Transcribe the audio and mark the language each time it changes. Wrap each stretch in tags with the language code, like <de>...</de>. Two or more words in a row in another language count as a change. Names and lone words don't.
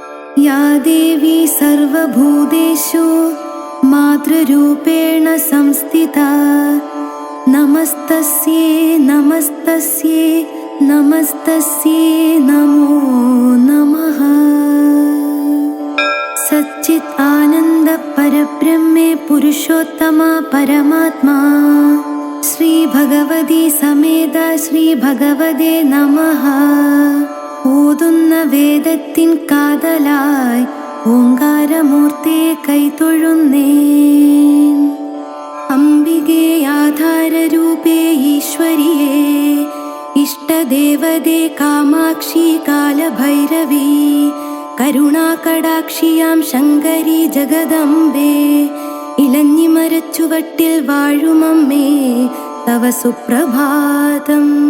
<sa>या देवी सर्वभूतेषु मातृरूपेण संस्थिता नमस्तस्यै नमस्तस्यै नमस्तस्यै नमो नमः। सच्चित् आनंद परब्रह्मे पुरुषोत्तमा परमात्मा श्री भगवती समेत श्री भगवते नमः।</sa> <ml>ഓതുന്ന വേദത്തിൻ കാതലായി ഓങ്കാരമൂർത്തിയെ കൈതൊഴുന്നേൻ. അംബികേ ആധാരരൂപേ ഈശ്വരിയേ ഇഷ്ടദേവതേ കാമാക്ഷി കാലഭൈരവി കരുണാകടാക്ഷിയാം ശങ്കരി ജഗദംബേ ഇലഞ്ഞിമരച്ചുവട്ടിൽ വാഴുമമ്മേ തവ സുപ്രഭാതം.</ml>